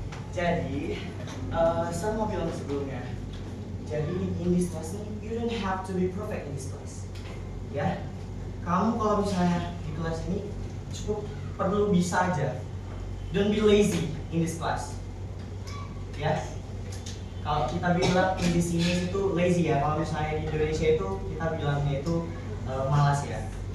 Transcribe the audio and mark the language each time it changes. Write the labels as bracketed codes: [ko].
[id] Jadi, saya mau bilang sebelumnya. Jadi, [en] in this class [id] ini, [en] you don't have to be perfect in this class. [id] Ya, kamu kalau misalnya di kelas ini cukup perlu bisa aja. [en] Don't be lazy in this class. [id] Ya, kalau kita bilang di sini itu lazy ya. Kalau misalnya di Indonesia itu kita bilangnya itu malas ya.